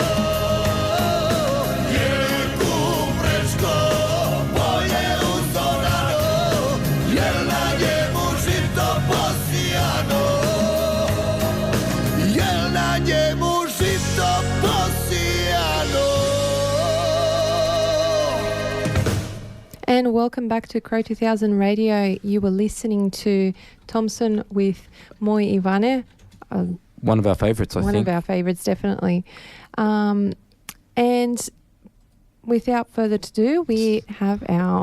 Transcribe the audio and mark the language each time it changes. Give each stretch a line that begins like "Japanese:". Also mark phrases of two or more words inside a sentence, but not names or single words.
Croatian: Je li kupreško polje uzorano, jel na njemu žito posijano? Jel na njemu žito posijano?
English: And welcome back to Cro2000 Radio. You were listening to Thompson with Moi Ivane, One of our favourites, I one think. of our favourites, definitely. And without further ado, we have our